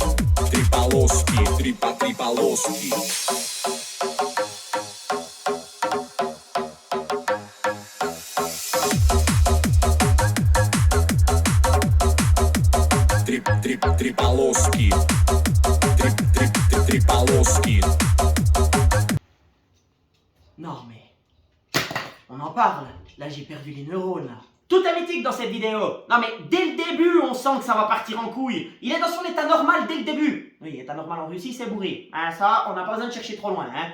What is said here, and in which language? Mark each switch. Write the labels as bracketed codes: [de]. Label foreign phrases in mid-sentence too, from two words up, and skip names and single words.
[ru] три полоски, три по три полоски. Три полоски, три полоски. [fr] Non mais... On en parle. Là, j'ai perdu les neurones, là. Tout est mythique dans cette vidéo. Non mais, dès le début, on sent que ça va partir en couille. Il est dans son état normal dès le début. Oui, état normal en Russie, c'est bourré. Hein, ça, on n'a pas besoin de chercher trop loin, hein.